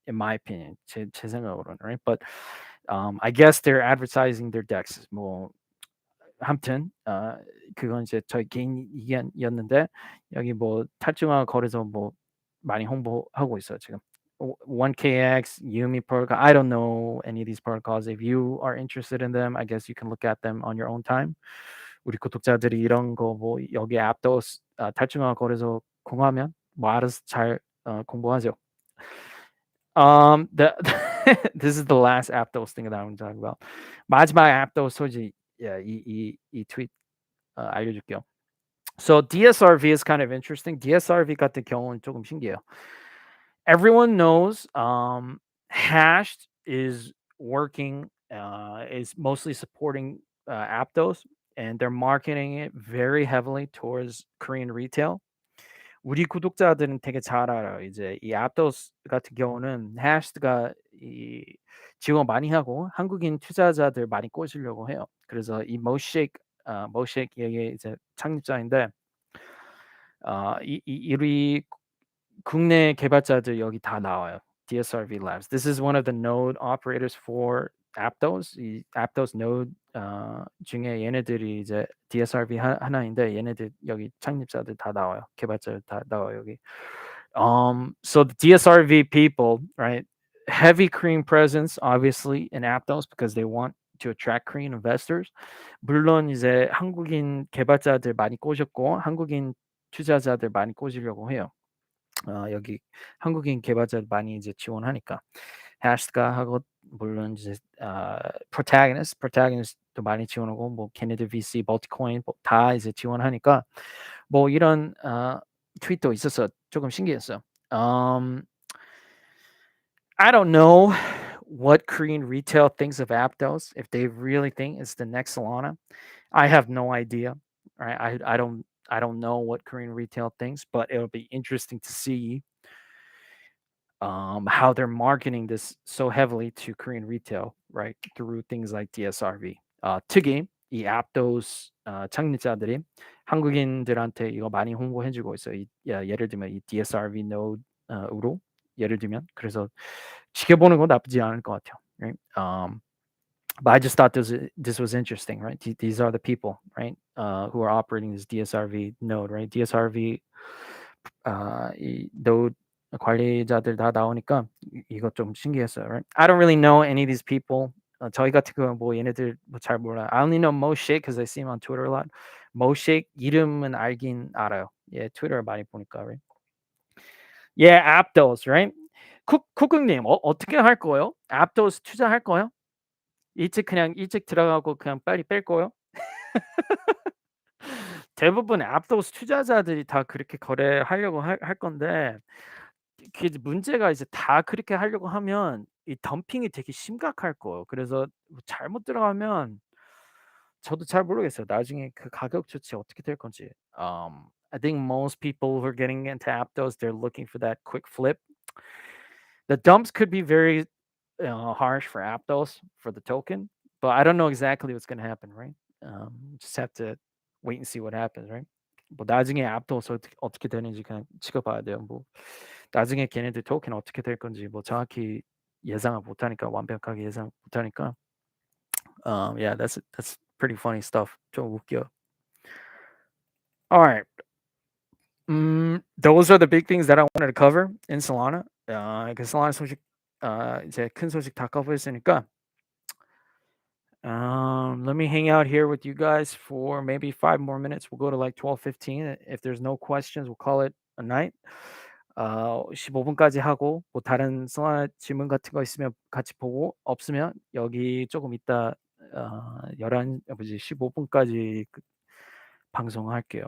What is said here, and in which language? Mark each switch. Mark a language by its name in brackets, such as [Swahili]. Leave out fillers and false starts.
[English] In my opinion, [Korean] 제 생각으로는, [English] right? But I guess they're advertising their decks. [Korean] 뭐 아무튼 그건 이제 저희 개인 의견이었는데 여기 뭐 탈중앙 거래소 뭐 많이 홍보하고 있어요 지금. [English] 1KX, Yumi protocol. I don't know any of these protocols. If you are interested in them, I guess you can look at them on your own time. [Korean] 우리 구독자들이 이런 거 뭐 여기 앱도 탈중앙 거래소 공유하면 뭐 알아서 잘 공부하죠. [English] This is the last Aptos thing that I'm talking about. [Korean] 마지막 Aptos 소식 이 트윗 알려줄게요. [English] So DSRV is kind of interesting. [Korean] DSRV 같은 경우는 조금 신기해요. [English] Everyone knows Hashed is working, is mostly supporting Aptos, and they're marketing it very heavily towards Korean retail. [Korean] 우리 구독자들은 되게 잘 알아요. 이제 이 Aptos 같은 경우는 Hashed가 이 지원 많이 하고 한국인 투자자들 많이 꼬시려고 해요. 그래서 이 모쉐이크 얘의 이제 창립자인데 우리 국내 개발자들 여기 다 나와요. DSRV Labs. [English] This is one of the node operators for [Korean] Aptos 이 Aptos node 중에 얘네들이 이제 DSRV 하나인데 얘네들 여기 창립자들 다 나와요. 개발자들 다 나와요 여기. [English] So the DSRV people, right? Heavy Korean presence, obviously, in Aptos because they want to attract Korean investors. [Korean] 물론 이제 한국인 개발자들 많이 꼬셨고 한국인 투자자들 많이 꼬시려고 해요. 여기 한국인 개발자들 많이 이제 지원하니까. 해시가 하고 물론 이제 protagonist도 많이 지원하고 뭐 걔네들 VC, 멀티코인 다 이제 지원하니까 뭐 이런 트윗도 있어서 조금 신기했어. [English] I don't know what Korean retail thinks of Aptos. If they really think it's the next Solana, I have no idea. Right? I don't know what Korean retail thinks, but it'll be interesting to see how they're marketing this so heavily to Korean retail, right? Through things like DSRV. [Korean] 특히 이 Aptos 창립자들이 한국인들한테 이거 많이 홍보해주고 있어요. 예를 들면 이 DSRV node으로 예를 들면 그래서 지켜보는 건 나쁘지 않을 것 같아요. [English] Right? But I just thought this was interesting, right? These are the people, right, who are operating this DSRV node, right? [Korean] DSRV 이 node 관리자들 다 나오니까 이거 좀 신기했어요. [English] Right? I don't really know any of these people. [Korean] 저희 같은 경우는 뭐 얘네들 뭐 잘 몰라요. [English] I only know Mo Shake because I see him on Twitter a lot. [Korean] Mo Shake 이름은 알긴 알아요. 예, 트위터 많이 보니까. [English] Right? Yeah, Aptos, right? [Korean] 쿠쿠님 어떻게 할 거예요? Aptos 투자할 거예요? 일찍 들어가고 그냥 빨리 뺄 거예요? 대부분 Aptos 투자자들이 다 그렇게 거래하려고 할 건데 그게 이제 문제가 이제 다 그렇게 하려고 하면 이 덤핑이 되게 심각할 거예요. 그래서 뭐 잘못 들어가면 저도 잘 모르겠어요. 나중에 그 가격 조치 어떻게 될 건지. [English] I think most people who are getting into Aptos, they're looking for that quick flip. The dumps could be very harsh for Aptos for the token, but I don't know exactly what's going to happen, right? Just have to wait and see what happens, right? [Korean] 뭐 나중에 Aptos 어떻게 되는지 그냥 지켜봐야 돼요. 뭐 나중에 걔네들 토ken 어떻게 될 건지 뭐 정확히 예상을 못하니까 완벽하게 예상 못하니까. [English] Yeah, that's pretty funny stuff. [Korean] 좀 웃겨. [English] All right. Those are the big things that I wanted to cover in Solana. [Korean] 그 Solana 소식 이제 큰 소식 다 커버했으니까. [English] Let me hang out here with you guys for maybe 5 more minutes. We'll go to like 12:15. If there's no questions, we'll call it a night. [Korean] 15분까지 하고 뭐 다른 Solana 질문 같은 거 있으면 같이 보고 없으면 여기 조금 이따 15분까지 방송할게요.